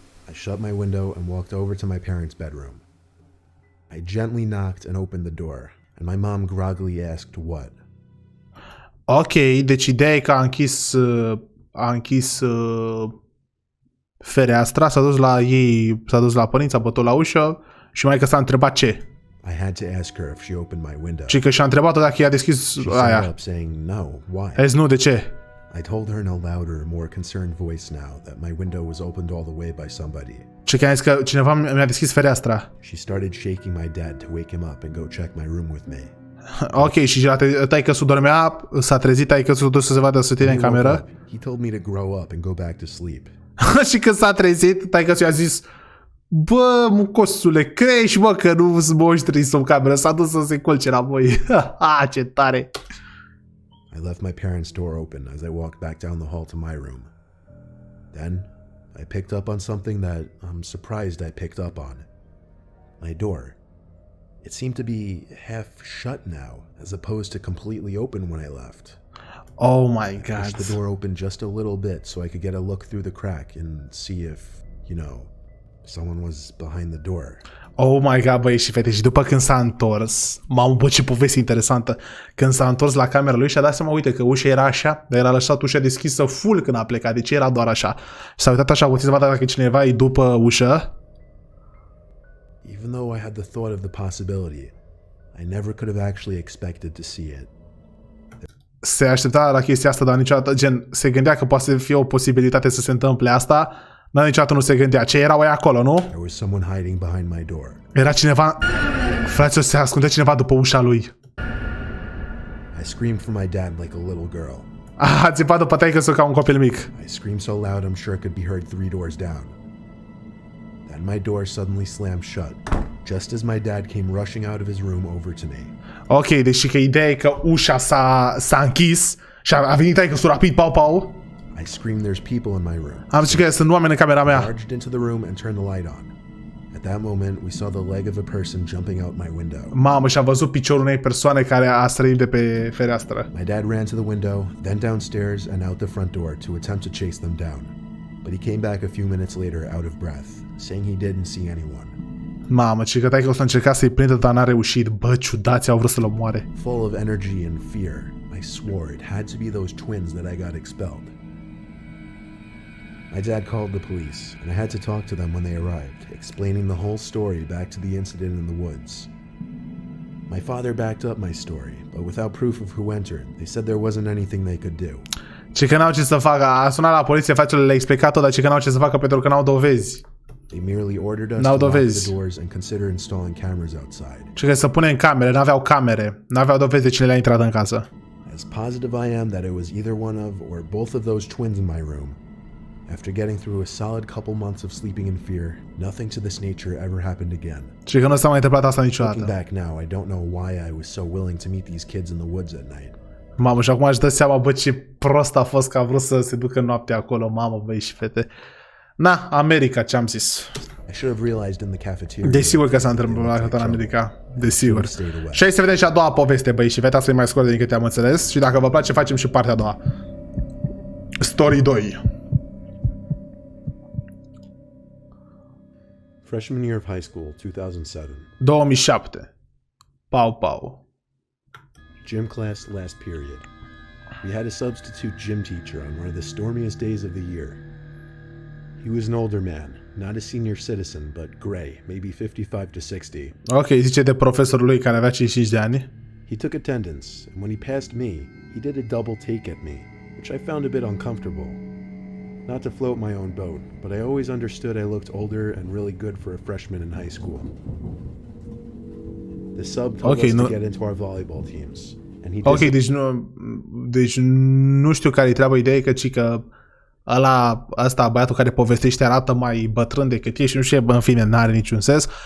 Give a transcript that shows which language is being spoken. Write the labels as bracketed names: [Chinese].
[English] I shut my window and walked over to my parents' bedroom. I gently knocked and opened the door, and my mom groggily asked what. [Romanian] Ok, deci ideea e că a închis fereastra, s-a dus la ei, s-a dus la părinți, a bătut la ușă și maică s-a întrebat ce. [English] I had to ask her if she opened my window. [Romanian] Și că și-a întrebat-o dacă i-a deschis aia. [English] Up saying no. Why? [Romanian] A zis nu, de ce? [English] I told her in a louder, more concerned voice now that my window was opened all the way by somebody. [Romanian] Și că a zis că cineva mi-a deschis fereastra. [English] She started shaking my dad to wake him up and go check my room with me. [Romanian] Ok, și taică-su dormea, s-a trezit, taică-su dus să se vadă să tine în cameră. [English] He told me to grow up and go back to sleep. [Romanian] Și când s-a trezit, taică-su i-a zis: bă, mucosule, crești, mă, că nu sunt monștri sub cameră. S-a dus să se culce înapoi. Ce tare! [English] I left my parents' door open as I walked back down the hall to my room. Then, I picked up on something that I'm surprised I picked up on. My door. It seemed to be half shut now, as opposed to completely open when I left. Oh my God. I pushed the door open just a little bit so I could get a look through the crack and see if, you know, someone was behind the door. Oh my God, [Romanian] băi și fete, și după când s-a întors, mamă, bă, ce poveste interesantă, când s-a întors la camera lui și-a dat seama, uite, că ușa era așa, dar era lăsat ușa deschisă full când a plecat, deci era doar așa. Și s-a uitat așa puțin să vadă dacă cineva e după ușă. [English] Even though I had the thought of the possibility, I never could have actually expected to see it. [Romanian] Se aștepta la chestia asta, dar niciodată, gen, se gândea că poate să fie o posibilitate să se întâmple asta, dar niciodată nu se gândea. Ce erau aia acolo, nu? [English] There was someone hiding behind my door. [Romanian] Era cineva... Fraților, se ascundea cineva după ușa lui. [English] I screamed for my dad like a little girl. [Romanian] A țipat după taică-su ca un copil mic. [English] I screamed so loud I'm sure it could be heard 3 doors down. Then my door suddenly slammed shut, just as my dad came rushing out of his room over to me. [Romanian] Ok, deci că ideea e că ușa s-a închis și a venit taică-su rapid, pau. [English] I screamed there's people in my room. [Romanian] Am zis că sunt oameni în camera mea. [English] I charged into the room and turned the light on. At that moment, we saw the leg of a person jumping out my window. [Romanian] Mamă, și am văzut piciorul unei persoane care a sărit de pe fereastră. [English] My dad ran to the window, then downstairs and out the front door to attempt to chase them down. But he came back a few minutes later out of breath, saying he didn't see anyone. [Romanian] Mamă, ci că taică s-a încercat să-i prindă, dar n-a reușit. Bă, ciudați, au vrut să-l omoare. [English] Full of energy and fear, I swore it had to be those twins that I got expelled. My dad called the police, and I had to talk to them when they arrived, explaining the whole story back to the incident in the woods. My father backed up my story, but without proof of who entered, they said there wasn't anything they could do. [Romanian] Ce că n-au ce să facă, a sunat la poliție, fratele le-a explicat-o, dar ce că n-au ce să facă pentru că n-au dovezi. [English] They merely ordered us to lock the doors and consider installing cameras outside. [Romanian] Ce că să punem camere, n-aveau camere, n-aveau dovezi de cine le-a intrat în casă. [English] As positive I am that it was either one of or both of those twins in my room, after getting through a solid couple months of sleeping in fear, nothing to this nature ever happened again. [Romanian] Ce că nu s-a mai întâmplat asta niciodată. [English] Looking back now, I don't know why I was so willing to meet these kids in the woods at night. [Romanian] Mamă, și acum aș dă seama, bă, ce prost a fost că a vrut să se ducă noaptea acolo, mamă, băi și fete. Na, America, ce-am zis. [English] I should have realized in the cafeteria. [Romanian] Desigur că s-a întâmplat în America. Desigur. Și hai să vedem și a doua poveste, băi, și fete, să-i mai scurt din câte am înțeles. Și dacă vă place, facem și partea a doua. [English] Story 2. Freshman year of high school, 2007. [Romanian] 2007. Pau. [English] Gym class last period. We had a substitute gym teacher on one of the stormiest days of the year. He was an older man, not a senior citizen, but gray, maybe 55 to 60. [Romanian] Ok, zice de profesorul lui care avea 55 de ani. [English] He took attendance, and when he passed me, he did a double take at me, which I found a bit uncomfortable. Not to float my own boat, but I always understood I looked older and really good for a freshman in high school. The sub told us to get into our volleyball teams. And he [Romanian] deci nu știu care-i treaba, ideea e că ăsta, băiatul care povestește arată mai bătrân decât e și nu știu, în fine, n-are niciun sens.